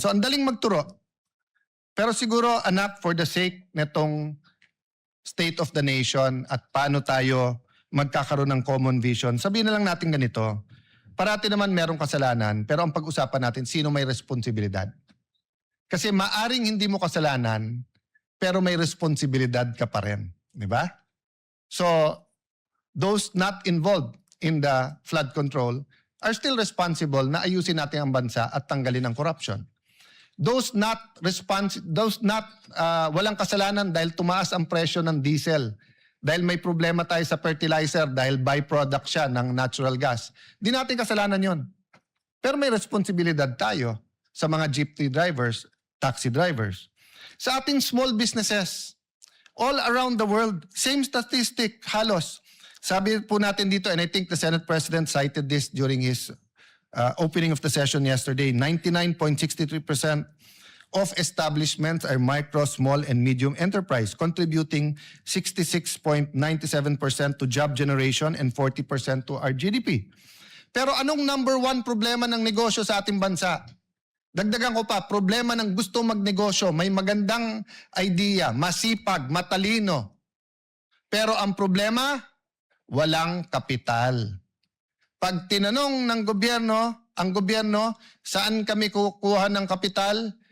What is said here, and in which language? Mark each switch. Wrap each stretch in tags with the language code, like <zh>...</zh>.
<tl>So ang daling magturo. Pero siguro anak,</tl> <en>for the sake netong state of the nation at paano tayo magkakaroon ng common vision,</en> <tl>sabihin na lang natin ganito, parati naman merong kasalanan, pero ang pag-usapan natin, sino may responsibilidad? Kasi maaring hindi mo kasalanan, pero may responsibilidad ka pa rin. Di ba?</tl> <en>So, those not involved in the flood control are still responsible</en> <tl>na ayusin natin ang bansa at tanggalin ang corruption. Those walang kasalanan dahil tumaas ang presyo ng diesel, dahil may problema tayo sa fertilizer, dahil byproduct siya ng natural gas. Di natin kasalanan yon. Pero may responsibilidad tayo sa mga jeepney drivers, taxi drivers. Sa ating small businesses,</tl> <en>all around the world, same statistic,</en> <tl>halos. Sabi po natin dito,</tl> <en>and I think the Senate President cited this during his opening of the session yesterday, 99.63% of establishments are micro, small, and medium enterprise, contributing 66.97% to job generation and 40% to our GDP.</en> <tl>Pero anong number one problema ng negosyo sa ating bansa? Dagdagan ko pa, problema ng gusto magnegosyo, may magandang idea, masipag, matalino. Pero ang problema, walang kapital. Pag tinanong ng gobyerno, ang gobyerno, saan kami kukuha ng kapital?</tl>